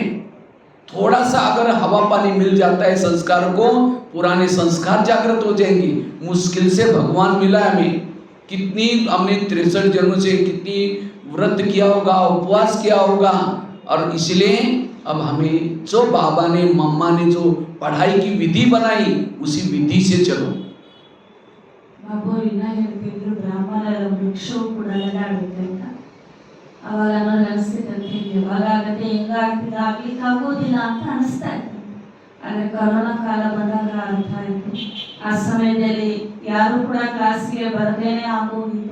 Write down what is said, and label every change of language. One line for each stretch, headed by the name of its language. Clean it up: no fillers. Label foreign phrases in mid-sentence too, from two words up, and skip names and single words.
Hindi: थोड़ा सा अगर हवा पानी मिल जाता है संस्कार को, पुराने संस्कार जागृत हो जाएंगे। मुश्किल से भगवान मिला है हमें, कितनी हमने 63 जन्मों से कितनी व्रत किया होगा, उपवास किया होगा। और इसलिए अब हमें जो बाबा ने मम्मा ने जो पढ़ाई की विधि बनाई, उसी विधि से चलो।
Kannada: ಬಾಬು ಇನ್ನ ಹೇಳ್ತಿದ್ರು ಬ್ರಾಹ್ಮಣರ ವೃಕ್ಷವು ಕೂಡ ನಗಾಡುತ್ತೆ ಅಂತ. ಅವಾಗ ನಾನು ಅನಿಸ್ತಿದ್ದಂತೆ ಯಾವಾಗ ಆಗತ್ತೆ, ಹೆಂಗಾಗ್ತಿದೆ, ಆಗ್ಲಿಕ್ಕೆ ಆಗೋದಿಲ್ಲ ಅಂತ ಅನಿಸ್ತಾ ಇತ್ತು. ಆದರೆ ಕೊರೋನಾ ಕಾಲ ಬಂದಾಗ ಅರ್ಥ ಆಯಿತು. ಆ ಸಮಯದಲ್ಲಿ ಯಾರು ಕೂಡ ಕ್ಲಾಸ್ಗೆ ಬರದೇನೆ ಆಗೋಗಿತ್ತು.